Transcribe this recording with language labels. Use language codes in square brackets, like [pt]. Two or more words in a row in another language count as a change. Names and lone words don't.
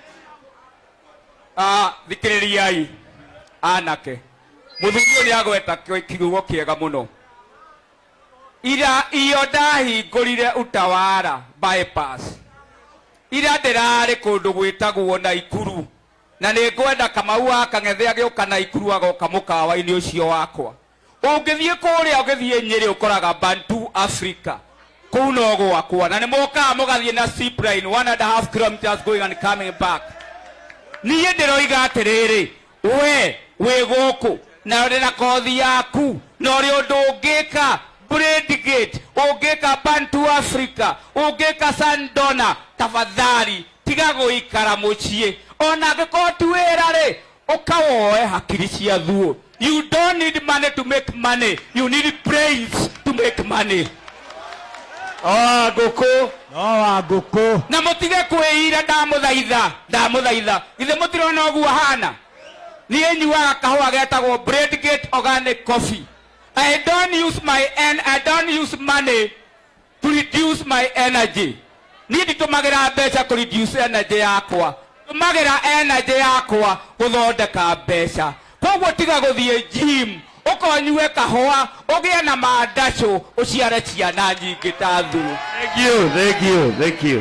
[ki] thikĩrĩriai anake mũthuri ũyũ nĩ agweta kiugo kĩega mũno ira iyo ndahingũrire Utawala bypass ira ndĩrarĩ kũndũ gwĩtagwo Naikuru na nĩ ngwenda Kamau wa Kang'ethe agĩũka Naikuru agoka mũkawa-inĩ ũcio wakwa ũngĩthiĩ kũrĩa ũgĩthiĩ Nyeri ũkoraga Bantu Africa kũu no gwakwa na nĩ mũkaga mũgathiĩ na zipline 1.5 kilometers [en] going and coming back [ki] niĩ ndĩroiga atĩrĩrĩ we wĩ gũkũ na uri na kothi yaku na uri undu ungika Bradgate ungika Bantu Africa ungika Sandona tafadhali tiga guikara mucie ona ngiko tuwira ri ukawoe hakiri cia thuo. [en] You don't need money to make money, you need brains to make money. [ki] Guku Na mutige kwira ndamuthaitha ithe mutirona uguo hana ni enyuaga kahua getagwo Bradgate [en] organic coffee. I don't use money to reduce my energy. [ki] Ni nditumagira mbeca ku [en] reduce energy [ki] yakwa, tumagira energy yakwa guthondeka mbeca. Koguo tiga guthie gym ukonyue kahua ugie na mandaco uciare ciana nyingi ta thu. [en] Thank you